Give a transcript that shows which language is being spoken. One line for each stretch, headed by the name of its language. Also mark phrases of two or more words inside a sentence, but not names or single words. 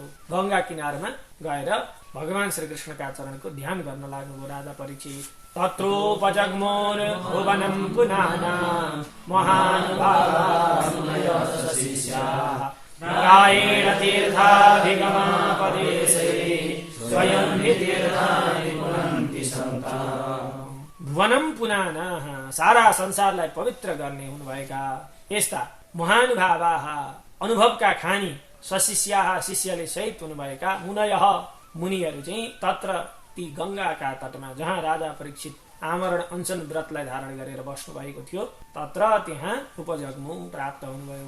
Nepali: गंगा किनारमा गएर भगवान श्रीकृष्णका चरणको ध्यान गर्न लाग्नुभयो राजा परीक्षित।
Sanskrit: तत्रोपजग्मोर भुवनं पुनाना महानुभावाः प्रायेण तीर्थाधिगमापदेशे स्वयं हि तीर्थानि पुनन्ति सन्ताः। भुवनं पुनाना
Nepali: सारा संसारलाई पवित्र गर्ने हुनुभएका यस्ता महानुभावाः अनुभवका खानी सशिष्याः शिष्यले सहित हुनुभएका मुनिहरू चाहिँ तत्र ती गंगाका तटमा जहाँ राजा परीक्षित आमरण अनसन व्रतलाई धारण गरेर बस्नु भएको थियो तत्र त्यहाँ उपजग्मु प्राप्त हुनुभयो।